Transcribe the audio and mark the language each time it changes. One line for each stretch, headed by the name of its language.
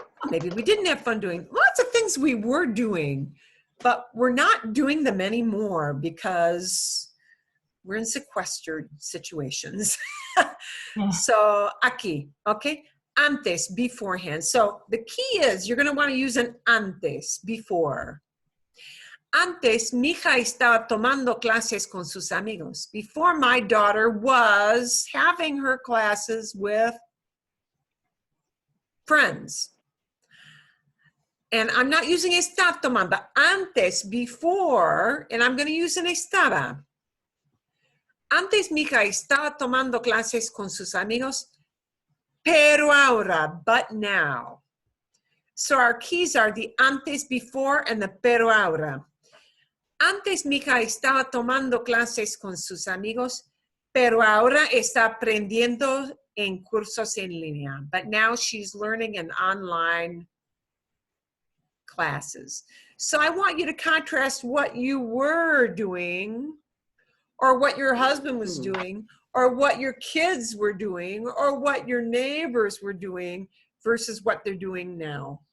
English: Maybe we didn't have fun doing. Lots of things we were doing, but we're not doing them anymore because we're in sequestered situations. So, aquí, okay? Antes, beforehand. So the key is you're going to want to use an antes, before.
Spanish: Antes, mi hija estaba tomando clases con sus amigos.
English: Before, my daughter was having her classes with friends. And I'm not using está tomando. Antes, before, and I'm going to use an estaba.
Spanish: Antes mi hija estaba tomando clases con sus amigos, pero ahora,
English: but now. So our keys are the antes, before, and the pero ahora.
Spanish: Antes mi hija estaba tomando clases con sus amigos, pero ahora está aprendiendo en cursos en línea.
English: But now she's learning in online classes. So I want you to contrast what you were doing, or what your husband was doing, or what your kids were doing, or what your neighbors were doing versus what they're doing now.